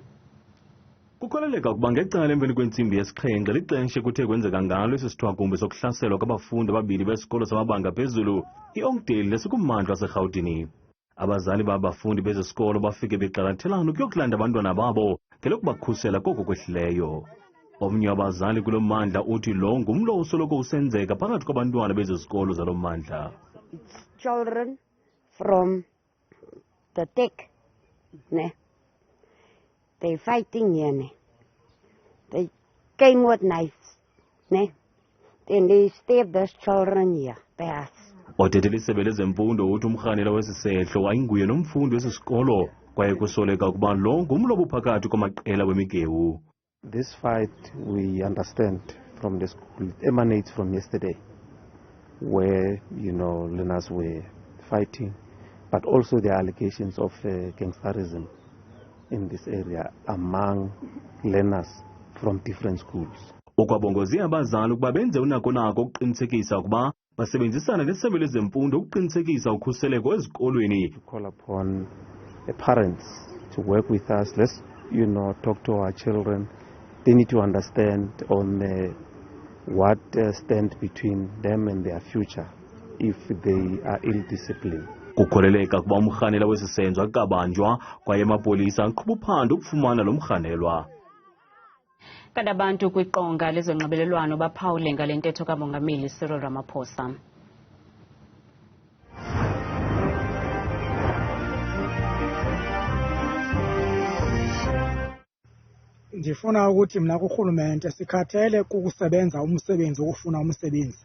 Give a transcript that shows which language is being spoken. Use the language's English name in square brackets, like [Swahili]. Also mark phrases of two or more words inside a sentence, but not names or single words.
[Xhosa] Kukholeleka ukuba ngecala emveni kwentsimbi yesixhenxe lixesha kuthe kwenzeka ngalo esi sithwakumbe sokuhlaselwa kwabafundi ababini besikolo samabanga phezulu i-Oakdale nesikummandla waseRhawutini. Abazali babafundi bezesikolo bafike beqalathelana ukuyokulanda abantwana babo ngelokubakhusela koko kwehlileyo. Omnye wabazali kulo mmandla uthi lo ngumlo usoloko usenzeka phakathi kwabantwana bezesikolo zalo mmandla. [English] It's children from the tech, ne? They're fighting here, ne? They came with knives, ne? Then they stabbed those children here, by us. [Xhosa] Othethe lisebe lezemfundo uthi umrhanela wesisehlo wayinguye nomfundi wesisikolo kwaye kusoleka ukuba lo ngumlo obuphakathi kwamaqela wemigewu. [English] This fight, we understand from the school, emanates from yesterday, where, learners were fighting, but also the allegations of gangsterism in this area among learners from different schools. [Xhosa] Ukwabongozia abazali ukuba benze unako ukuqinisekisa ukuba basebenzisana nesebe lezemfundo ukuqinisekisa ukhuseleko ezikolweni. [English] To call upon the parents to work with us. Let's, talk to our children. They need to understand on what stand between them and their future if they are ill-disciplined. [Xhosa] Kukholeleka kuba umrhanelwa wesi senzo akabanjwa kwaye amapolisa aqhuba uphando ukufumana lo mrhanelwa. Kanti abantu kwiqonga lezonxibelelwano baphawule ngale ntetho kamongameli Cyril Ramaphosa. Ndifuna ukuthi mna kurhulumente sikhathele kukusebenza umsebenzi wokufuna umsebenzi.